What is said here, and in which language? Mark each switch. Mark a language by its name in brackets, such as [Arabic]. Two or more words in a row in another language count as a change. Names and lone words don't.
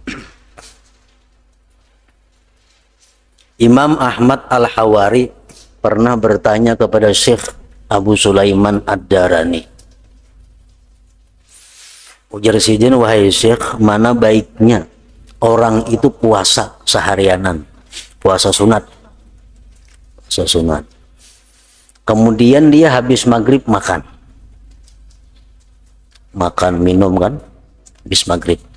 [Indonesian] Imam Ahmad Al-Hawari pernah bertanya kepada Syekh Abu Sulaiman Ad-Darani. [Banjar] Ujar sidin, [Indonesian] wahai Syekh, mana baiknya orang itu puasa seharianan, puasa sunat, puasa sunat. Kemudian dia habis maghrib makan minum kan, habis maghrib.